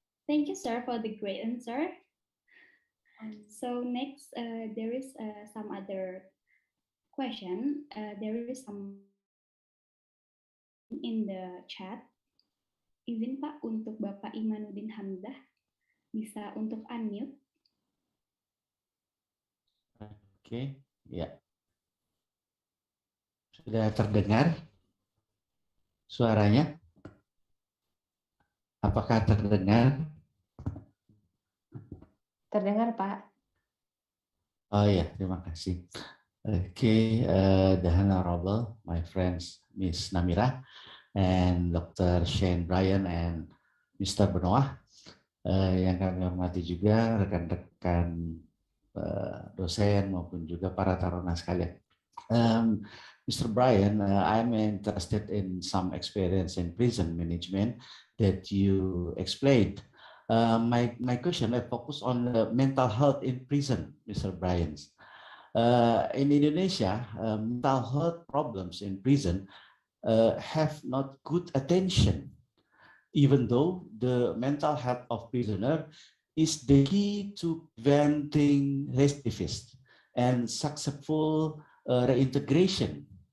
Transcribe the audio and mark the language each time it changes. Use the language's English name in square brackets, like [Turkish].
[English] Thank you, sir, for the great answer. So next, there is some other question. There is some in the chat. [Indonesian] Izin Pak untuk Bapak Imanuddin Hamzah, bisa untuk unmute. Oke, ya. Sudah terdengar suaranya? Apakah terdengar? Terdengar, Pak. Oh ya, terima kasih. [English] Okay, the Honorable, my friends, Miss Namira, and Dr. Shane Bryan, and Mr. [Indonesian] Benoit, yang kami hormati juga rekan-rekan dosen maupun juga para taruna sekalian. [English] Mr. Bryan, I'm interested in some experience in prison management that you explained. My question, I focus on mental health in prison, Mr. Bryan. In Indonesia, mental health problems in prison have not good attention, even though the mental health of prisoner is the key to preventing recidivism and successful reintegration.